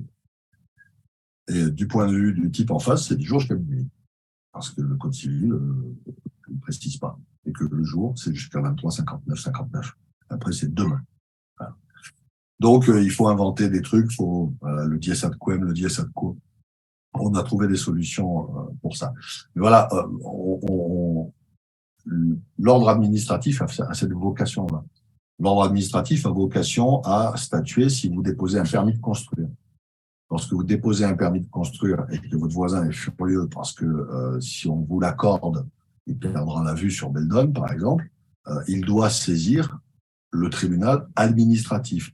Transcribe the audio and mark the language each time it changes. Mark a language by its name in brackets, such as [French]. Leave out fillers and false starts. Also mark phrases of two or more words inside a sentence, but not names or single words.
[French] Et du point de vue du type en face, c'est 10 jours jusqu'à minuit. Parce que le code civil ne précise pas. Et que le jour, c'est jusqu'à 23, 59, 59. Après, c'est demain. Voilà. Donc, il faut inventer des trucs, le [Latin] dies ad quem, [French] le [Latin] dies ad quo. [French] On a trouvé des solutions pour ça. Mais voilà, l'ordre administratif a cette vocation-là. L'ordre administratif a vocation à statuer si vous déposez un permis de construire. Lorsque vous déposez un permis de construire et que votre voisin est furieux parce que si on vous l'accorde, il perdra la vue sur Beldon, par exemple, il doit saisir le tribunal administratif.